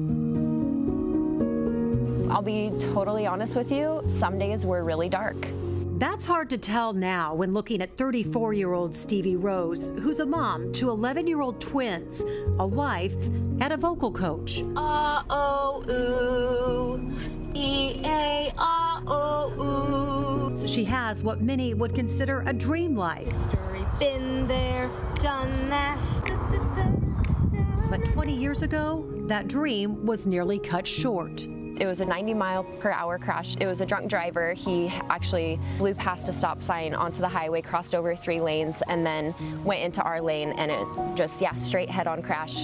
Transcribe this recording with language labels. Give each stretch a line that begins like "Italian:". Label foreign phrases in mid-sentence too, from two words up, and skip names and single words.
English: I'll be totally honest with you, some days were really dark. That's hard to tell now when looking at 34-year-old Stevie Rose, who's a mom to 11-year-old twins, a wife, and a vocal coach. A-O-O-E-A-R-O-O. So she has what many would consider a dream life. Story, been there, done that. But 20 years ago, that dream was nearly cut short. It was a 90-mile-per-hour crash. It was a drunk driver. He actually blew past a stop sign onto the highway, crossed over 3 lanes, and then went into our lane, and it just, straight head-on crash.